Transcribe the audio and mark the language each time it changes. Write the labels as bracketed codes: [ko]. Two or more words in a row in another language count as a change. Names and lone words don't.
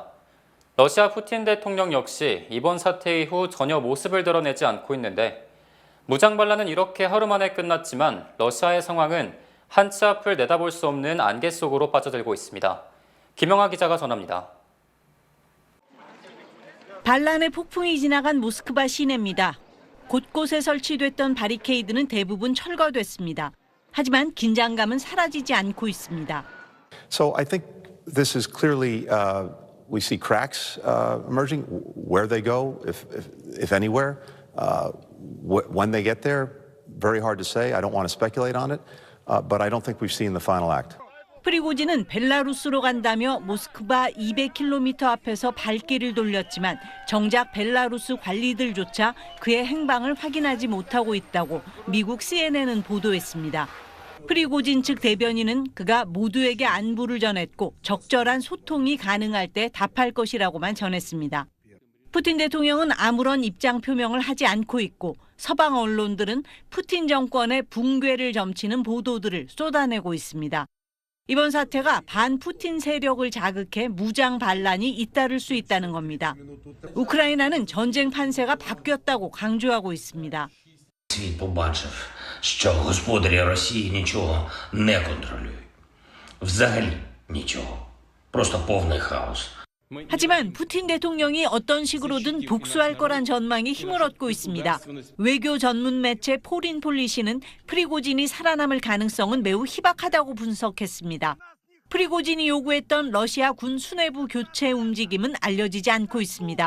[ko] 러시아 푸틴 대통령 역시 이번 사태 이후 전혀 모습을 드러내지 않고 있는데 무장 반란은 이렇게 하루 만에 끝났지만 러시아의 상황은 한치 앞을 내다볼 수 없는 안개 속으로 빠져들고 있습니다. 김영하 기자가 전합니다. 반란의 폭풍이 지나간 모스크바 시내입니다. 곳곳에 설치됐던 바리케이드는 대부분 철거됐습니다. 하지만 긴장감은 사라지지 않고 있습니다. [en] So I think this is clearly we see cracks emerging. Where they go, if anywhere, when they get there, very hard to say. I don't want to speculate on it, but I don't think we've seen the final act. [ko] 프리고진은 벨라루스로 간다며 모스크바 200km 앞에서 발길을 돌렸지만 정작 벨라루스 관리들조차 그의 행방을 확인하지 못하고 있다고 미국 CNN은 보도했습니다. 프리고진 측 대변인은 그가 모두에게 안부를 전했고 적절한 소통이 가능할 때 답할 것이라고만 전했습니다. 푸틴 대통령은 아무런 입장 표명을 하지 않고 있고 서방 언론들은 푸틴 정권의 붕괴를 점치는 보도들을 쏟아내고 있습니다. 이번 사태가 반푸틴 세력을 자극해 무장 반란이 잇따를 수 있다는 겁니다. 우크라이나는 전쟁 판세가 바뀌었다고 강조하고 있습니다. [uk] Світ побачив, що господарі Росії нічого не контролюють. Взагалі нічого. Просто повний хаос. [ko] 하지만 푸틴 대통령이 어떤 식으로든 복수할 거란 전망이 힘을 얻고 있습니다. 외교 전문 매체 포린폴리시는 프리고진이 살아남을 가능성은 매우 희박하다고 분석했습니다. 프리고진이 요구했던 러시아 군 수뇌부 교체 움직임은 알려지지 않고 있습니다.